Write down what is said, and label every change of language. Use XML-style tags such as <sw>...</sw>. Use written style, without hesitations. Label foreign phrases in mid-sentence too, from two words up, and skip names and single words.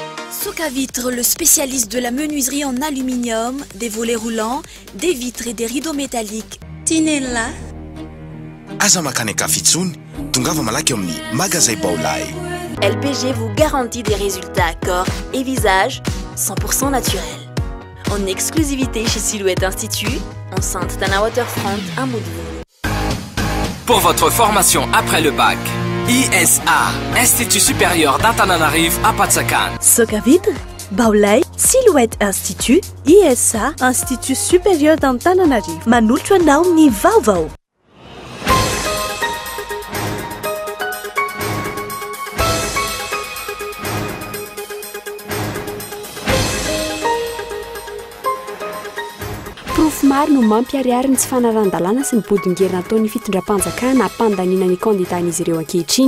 <fr>Soka Vitre, le spécialiste de la menuiserie en aluminium, des volets roulants, des vitres et des rideaux métalliques. Tinella.</fr> <mg>Aza makany kafitsony, tongava malaky amin'ny magasin Baolay.</mg> <fr>LPG vous garantit des résultats corps et visage 100% naturels. En exclusivité chez Silhouette Institut, enceinte Tana Waterfront, un mot de vous. Pour votre formation après le bac, ISA, Institut supérieur d'Antananarivo à Patsakan. Soka Vitre, Baolay, Silhouette Institut, ISA, Institut supérieur d'Antananarivo.</fr> <mg>Manolotra anao ny vaovao. Maro no mampiariary ny tsy fanaran-dalàna sy ny bodin-gerina ataon'ny fitondram-panjakana hampandanina ny kandidatan'izy ireo ankehitriny.</mg>